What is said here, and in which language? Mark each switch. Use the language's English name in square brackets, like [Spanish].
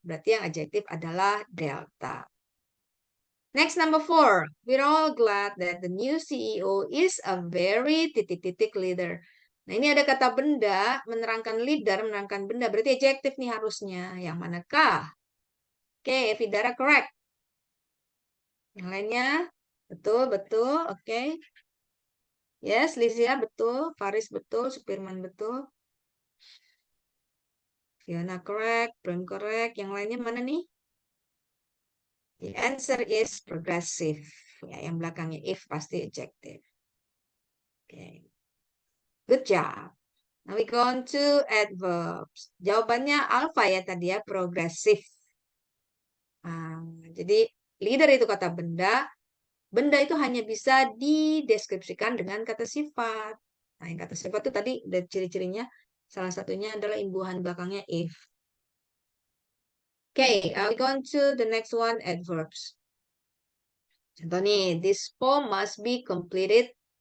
[Indonesian] Berarti yang adjektif adalah delta. [English] Next, number 4. We're all glad that the new CEO is a very ... [Indonesian] leader. Nah, ini ada kata benda, menerangkan leader, menerangkan benda. Berarti adjektif nih harusnya. Yang manakah? Oke, Vidara correct. Yang lainnya? Betul, betul. Oke. Yes, Lizia betul. Faris betul. Supirman betul. Fiona correct. Prim correct. Yang lainnya mana nih? [English] The answer is progressive. [Indonesian] Ya, yang belakangnya if pasti adjective. Oke. [English] Good job. Now we go on to adverbs. [Indonesian] Jawabannya alpha ya tadi ya, [English] progressive. [Indonesian] Jadi leader itu kata benda. Benda itu hanya bisa dideskripsikan dengan kata sifat. Nah, yang kata sifat itu tadi ada ciri-cirinya. Salah satunya adalah imbuhan belakangnya if. [English] Okay, we go on to the next one, adverbs. Contoh nih, this poem must be completed ...